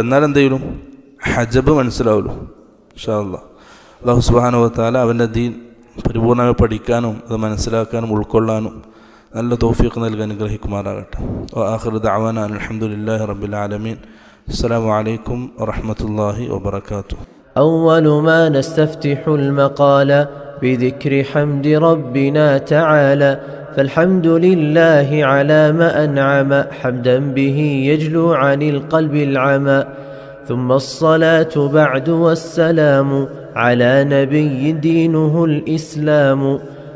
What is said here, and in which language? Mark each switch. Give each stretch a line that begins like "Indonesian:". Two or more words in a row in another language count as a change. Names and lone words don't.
Malayalam: എന്നാലും എന്ത് ചെയ്യും? ഹജബ് മനസ്സിലാവുള്ളൂ.
Arabic: إن شاء الله. الله سبحانه و تعالى
Malayalam: അവൻ്റെ ദീൻ പരിപൂർണ്ണമായി പഠിക്കാനും അത് മനസ്സിലാക്കാനും ഉൾക്കൊള്ളാനും നല്ല തൗഫീഖ് നൽകി അനുഗ്രഹിക്കുമാറാകട്ടെ.
Arabic: وآخر دعوانا الحمد لله رب العالمين. السلام عليكم ورحمة الله وبركاته. أول ما نستفتح المقال بذكر حمد ربنا تعالى فالحمد لله على ما أنعم حمدا به يجلو عن القلب العمى ثم الصلاة بعد والسلام على نبي دينه الإسلام